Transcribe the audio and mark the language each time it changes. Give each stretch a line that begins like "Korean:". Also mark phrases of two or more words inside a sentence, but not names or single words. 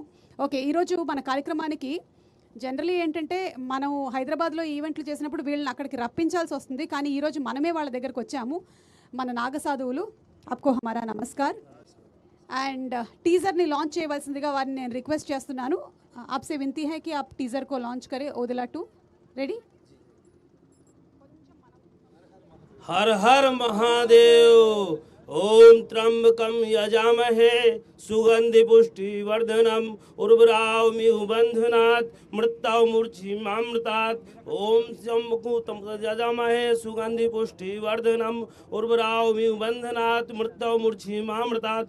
Telugu: ఓకే, ఈరోజు మన కార్యక్రమానికి జనరలీ ఏంటంటే మనం హైదరాబాద్లో ఈవెంట్లు చేసినప్పుడు వీళ్ళని అక్కడికి రప్పించాల్సి వస్తుంది, కానీ ఈరోజు మనమే వాళ్ళ దగ్గరకు వచ్చాము. మన నాగసాధువులు,
Hindi: आपको हमारा नमस्कार.
Telugu: అండ్ టీజర్ని లాంచ్ చేయవలసిందిగా వారిని నేను రిక్వెస్ట్ చేస్తున్నాను.
Hindi: आपसे विनती है कि आप टीज़र को लॉन्च करें. ओदेला 2 रेडी. हर हर महादेव।
Sanskrit: ओम त्र्यंबकं यजामहे सुगंधि पुष्टि वर्धनम उर्वरावमिव बंधनात् मृत्युं मूर्छिमामृतात्। ओम शंभुकूतं यजामहे सुगंधि पुष्टि वर्धनम उर्वरावमिव बंधनात् मृत्युं मूर्छिमामृतात्।